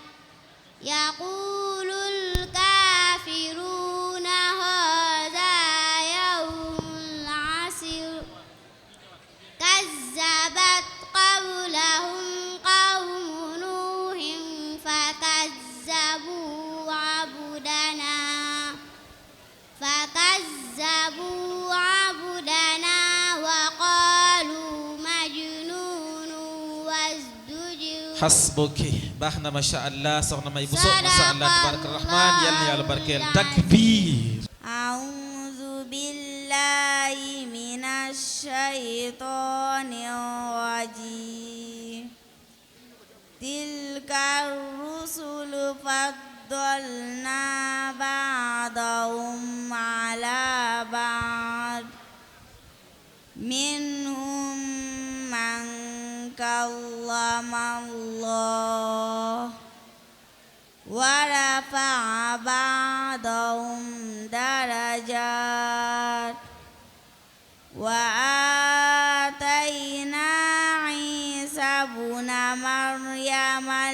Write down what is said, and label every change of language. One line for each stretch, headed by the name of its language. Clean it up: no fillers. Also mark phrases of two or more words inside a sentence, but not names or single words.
Arabic: يقول الكافرون هذا يوم عسر كذبت قبلهم قوم نوح فكذبوا عبدنا وقالوا مجنون وازدجر حسبك باخنا ما شاء الله soxna May Bousso ما شاء الله تبارك الرحمن
Wolof: yàlla yàlla barkeel
Arabic: takbir أعوذ بالله من الشيطان الرجيم تلك الرسل فضلنا بعضهم على بعض منهم من كلم الله ورفع بعضهم درجات وآتينا عيسى ابن مريم